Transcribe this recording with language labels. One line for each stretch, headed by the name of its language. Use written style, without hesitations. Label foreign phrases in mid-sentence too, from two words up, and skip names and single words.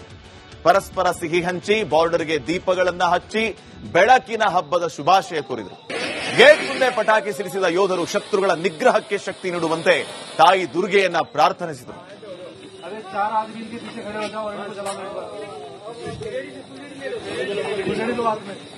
Kannada: ಪರಸ್ಪರ ಸಿಹಿ ಹಂಚಿ ಬಾರ್ಡರ್ಗೆ ದೀಪಗಳನ್ನ ಹಚ್ಚಿ ಬೆಳಕಿನ ಹಬ್ಬದ ಶುಭಾಶಯ ಕೋರಿದರು. ಗೇಟ್ ಮುಂದೆ ಪಟಾಕಿ ಸಿಡಿಸಿದ ಯೋಧರು ಶತ್ರುಗಳ ನಿಗ್ರಹಕ್ಕೆ ಶಕ್ತಿ ನೀಡುವಂತೆ ತಾಯಿ ದುರ್ಗೆಯನ್ನ ಪ್ರಾರ್ಥನಿಸಿದರು.
Hindi: अरे 4 आदमी इनके पीछे खड़े हो जाओ और इनको जला दो एक बार। गुजरी दो हाथ में।